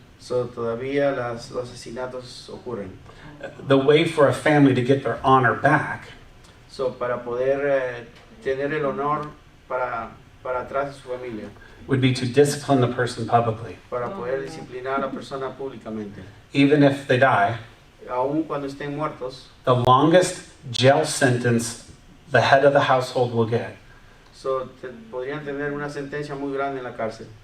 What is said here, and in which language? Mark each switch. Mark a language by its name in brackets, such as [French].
[Spanish] so todavía los asesinatos ocurren. [English] The way for a family to get their honor back [Spanish] So para poder tener el honor para atrás de su familia, [English] would be to discipline the person publicly. [Spanish] para poder disciplinar a la persona públicamente. [English] Even if they die, [Spanish] Aún cuando estén muertos, [English] the longest jail sentence the head of the household will get [Spanish] so podrían tener una sentencia muy grande en la cárcel.